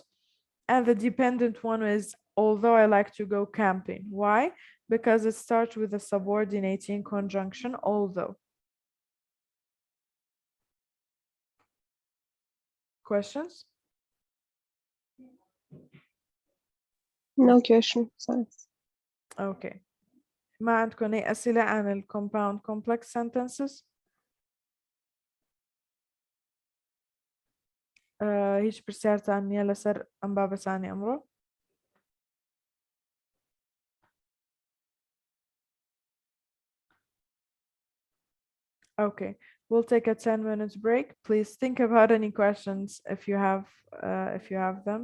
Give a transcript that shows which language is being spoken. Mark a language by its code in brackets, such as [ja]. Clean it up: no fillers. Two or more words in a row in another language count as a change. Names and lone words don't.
[en] And the dependent one is although I like to go camping. Why? Because it starts with a subordinating conjunction, although. Questions? No question. Sorry. [ar] Okay. ما عندكم أي أسئلة عن ال [en] compound complex sentences؟ [ckb] هیچ پرسیارتان نییە لەسەر ئەم بابەتانەی ئەمڕۆ؟ [en] Okay, we'll take a 10 minutes break. Please think about any questions if you have them.